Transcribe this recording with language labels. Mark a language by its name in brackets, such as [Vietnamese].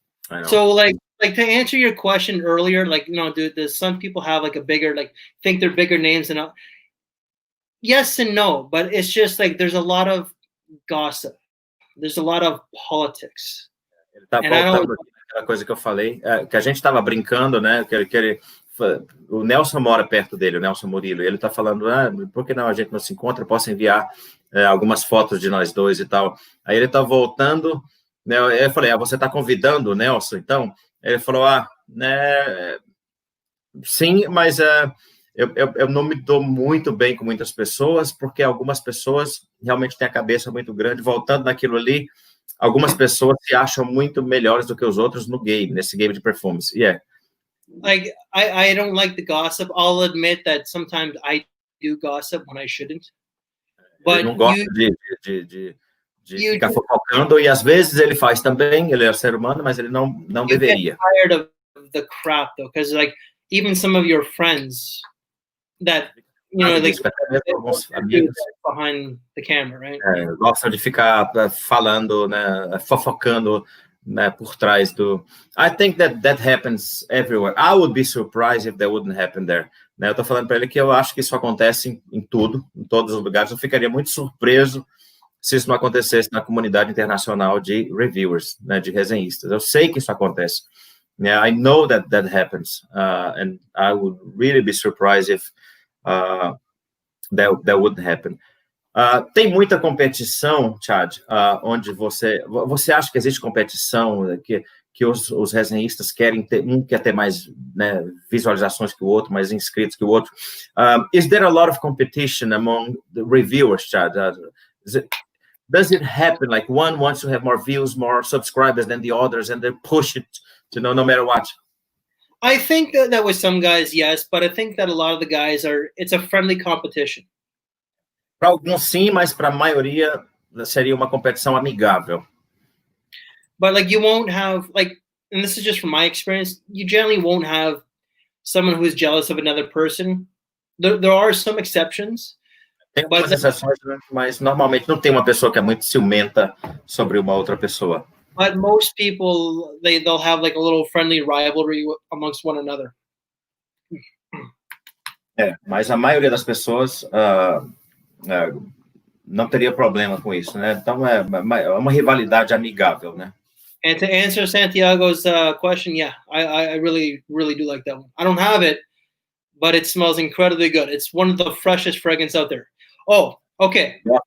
[English] I know. So like to answer your question earlier, like, you know, does some people have like a bigger, like, think they're bigger names than others? Yes and no, but it's just like there's a lot of gossip. There's a lot of politics. [Portuguese] Ele tá voltando aquela coisa que eu falei, que a gente estava brincando, né? O Nelson mora perto dele, o Nelson Murilo. E ele está falando, por que não a gente não se encontra? Posso enviar algumas fotos de nós dois e tal. Aí ele está voltando, né? Eu falei, você está convidando o Nelson, então? Ele falou, né? Sim, mas eu não me dou muito bem com muitas pessoas, porque algumas pessoas realmente têm a cabeça muito grande. Voltando naquilo ali, algumas pessoas se acham muito melhores do que os outros nesse game de perfumes. [English] Yeah. Like, I don't like the gossip. I'll admit that sometimes I do gossip when I shouldn't. But [Portuguese] ele não gosta de ficar fofocando, e às vezes ele faz também, ele é ser humano, mas ele não deveria. [English] I'm tired of the crap, though, because like even some of your friends that, you know, like amigos behind the camera, right? [Portuguese] Gostam de ficar falando, né, fofocando, né, por trás do. [English] I think that happens everywhere. I would be surprised if that wouldn't happen there. [Portuguese] Né, eu tô falando para ele que eu acho que isso acontece em tudo, em todos os lugares. Eu ficaria muito surpreso se isso não acontecesse na comunidade internacional de reviewers, né, de resenhistas. Eu sei que isso acontece. [English] Yeah, I know that happens, and I would really be surprised if that wouldn't happen. [Portuguese] Tem muita competição, Chad, onde você acha que existe competição, que os resenhistas querem ter, quer ter mais, né, visualizações que o outro, mais inscritos que o outro. [English] Is there a lot of competition among the reviewers, Chad? Does it happen like one wants to have more views, more subscribers than the others, and they push it, no matter what? I think that with some guys, yes, but I think that a lot of the guys it's a friendly competition. [Portuguese] Para alguns sim, mas para a maioria seria uma competição amigável. [English] But like you won't have, like, and this is just from my experience, you generally won't have someone who is jealous of another person. There are some exceptions, [Portuguese] Tem algumas exceções, né? Mas normalmente não tem uma pessoa que é muito ciumenta sobre uma outra pessoa. [English] But most people, they'll have like a little friendly rivalry amongst one another. [Portuguese] Mas a maioria das pessoas não teria problema com isso, né? Então é uma rivalidade amigável, né? [English] And to answer Santiago's question, yeah, I really, really do like that one. I don't have it, but it smells incredibly good. It's one of the freshest fragrances out there. Oh, okay.